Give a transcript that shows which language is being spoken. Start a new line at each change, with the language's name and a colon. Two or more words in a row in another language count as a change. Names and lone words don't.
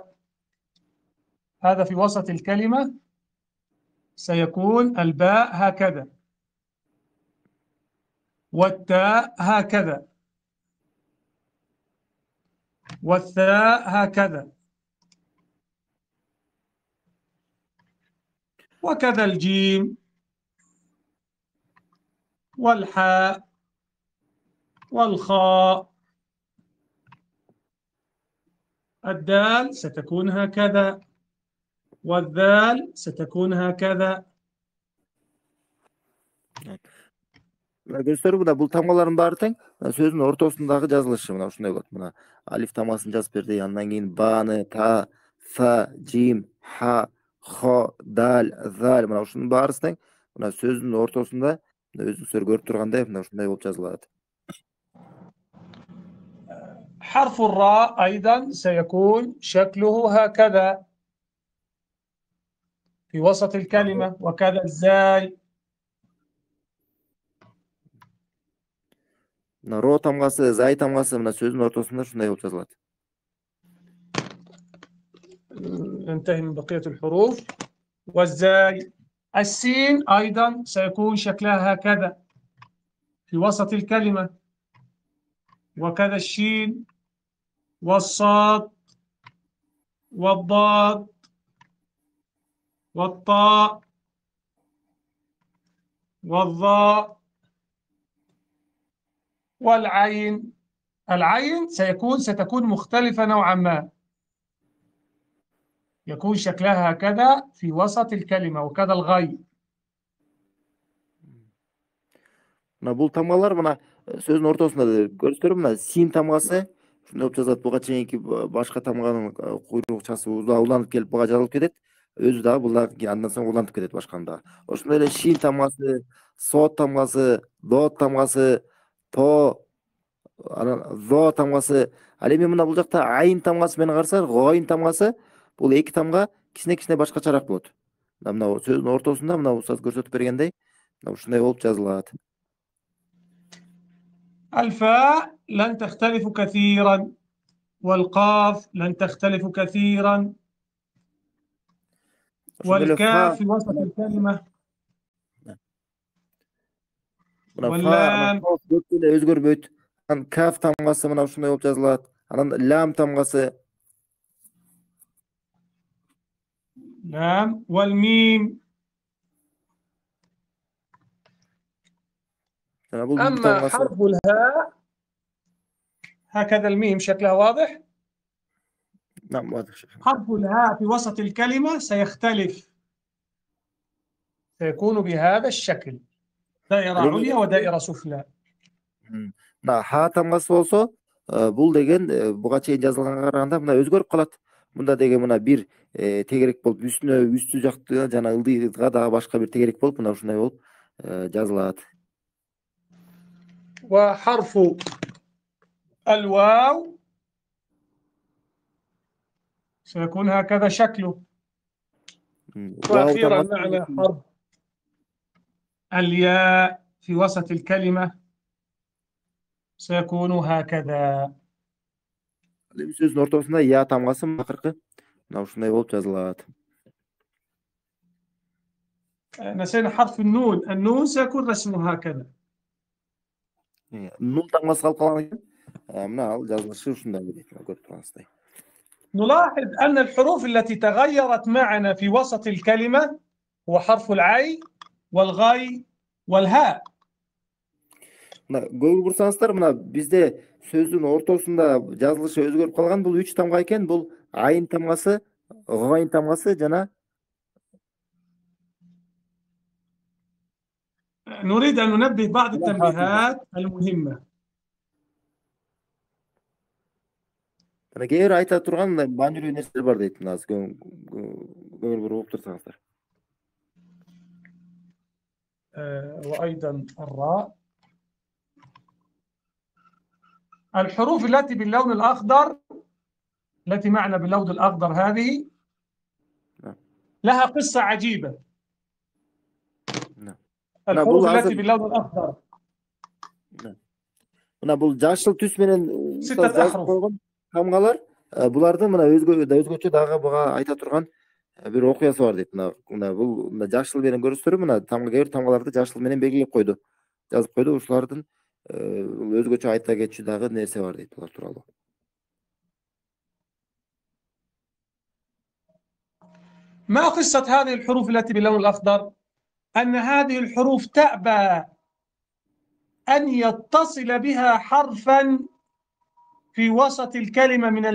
Arabic: هذا في وسط الكلمة سيكون الباء هكذا، والتاء هكذا، والثاء هكذا، وكذا الجيم والحاء والخاء. الدال ستكون هكذا، والذال ستكون هكذا.
Kyrgyz: Көрсөтөр мына бул тамгалардын баары тең. Сөздүн ортосундагы жазылышы мына ушундай болот. Мына алиф тамгасын жазып берди. Андан кийин баны, та, са, жим, ха, хо, дал, зал мына ушунун баарысы тең. Мына сөздүн ортосунда өзүңүздөр көрүп тургандай мына ушундай болуп жазылат.
Arabic: حرف الراء أيضا سيكون شكله هكذا في وسط الكلمة، وكذا الزاي.
Kyrgyz: Мына ро тамгасы, зай тамгасы мына сөздүн ортосунда ушундай болуп жазылат.
Arabic: ننتهي من بقية الحروف. والزاي. السين أيضا سيكون شكلها هكذا في وسط الكلمة، وكذا الشين والصاد والضاد والطاء والظاء والعين. العين ستكون مختلفة نوعا ما، يكون شكلها هكذا في وسط الكلمة، وكذا الغين.
Kyrgyz: Мына бул тамгалар мына сөздүн ортосунда көрсөтөр мына син тамгасы ушундай болуп жазылат. Буга чейинки башка тамганын куйрукчасы уланып келип буга жазылып кетет. Өзү дагы бул дагы андан соң уланып кетет башканда. Ошондой эле шин тамгасы, сот тамгасы, дот тамгасы, то, анан зо тамгасы. Ал эми мына бул жакта айын тамгасы менен карасак, гойын тамгасы бул эки тамга кичине башкачараак болот. Мына сөздүн ортосунда мына устаз көрсөтүп бергендей мына ушундай болуп жазылат.
Arabic: الفاء لن تختلف كثيرا، والقاف لن تختلف كثيرا، والكاف في وسط الكلمة، واللام
Kyrgyz: өзгөрбөйт. Анан каф тамгасы мына ушундай болуп жазылат. Анан лам тамгасы,
Arabic: لام، والميم. أما حرف الهاء هكذا الميم شكلها واضح. نعم واضح. حرف الهاء في وسط الكلمة سيختلف، سيكون بهذا الشكل، دائرة عليا ودائرة سفلى.
Kyrgyz: Мына ха тамгасы болсо, бул деген буга чейин жазылганга караганда мына өзгөрүп калат. Мында деген мына бир тегерек болуп, үстү жактыга жана ылдыйга дагы башка бир тегерек болуп, мына ушундай болуп жазылат.
Arabic: وحرف الواو سيكون هكذا شكله. وأخيرا معنا حرف الياء في وسط الكلمة سيكون هكذا.
Kyrgyz: Сөздүн ортосунда я тамгасы акыркы мына ушундай болуп жазылат.
Arabic: نسينا حرف النون. النون سيكون رسمه هكذا.
Kyrgyz: Нун тамгасы калып калган экен. Мына ал жазылышы ушундай дейт. Көрүп тургансыздай.
Arabic: نلاحظ أن الحروف التي تغيرت معنا في وسط الكلمة هو حرف العين والغاي والهاء.
Kyrgyz: Көрүп турсаңыздар, мына бизде сөздүн ортосунда жазылышы өзгөрүп калган бул 3 тамга экен. Бул айын тамгасы, гойын тамгасы жана
Arabic: نريد أن ننبه بعض التنبيهات المهمة.
Kyrgyz: Кээ бир айта турган маанилүү нерселер бар дейт. Көңүл буруп уруп турсаңыздар.
Arabic: وأيضا الراء. الحروف التي باللون الأخضر، التي معنا باللون الأخضر هذه نعم. لها قصة عجيبة. نعم. الحروف التي باللون الأخضر
Kyrgyz: мына бул жашыл түс менен
Arabic: ستة
Kyrgyz: жазып
Arabic: أحرف.
Kyrgyz: койгон тамгалар булардын мына өзгөчө дагы буга айта турган бир окуясы бар дейт. Мына бул жашыл менен көрүсүздөр, мына кээ бир тамгаларды жашыл менен белгилеп койду, жазып койду. Ушулардын өзгөчө айта кетчү дагы нерсе бар дейт булар тууралуу.
Arabic: ما قصة هذه الحروف التي باللون الأخضر؟ أن هذه الحروف تأبى أن يتصل بها حرفا في وسط الكلمة من